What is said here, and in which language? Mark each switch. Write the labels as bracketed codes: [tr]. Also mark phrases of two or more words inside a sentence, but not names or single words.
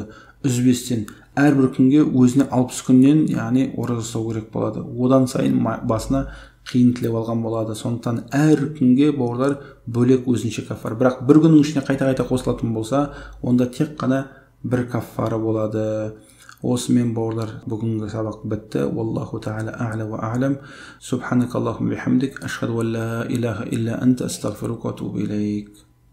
[kk] Үзбестен әрбір күнге өзіне 60 күннен, яғни ораза ұстау керек болады. Одан сайын басына қиын тілеп алған болады. Сондықтан әр күнге бауырлар бөлек өзінше кафара. Бірақ бір күннің ішіне қайта-қайта қосылатын болса, онда тек қана бір кафара болады. Осымен бауырлар, бүгінгі сабақ бітті. [ar] والله تعالى أعلى وأعلم سبحانك اللهم بحمدك أشهد أن لا إله إلا أنت أستغفرك وأتوب إليك.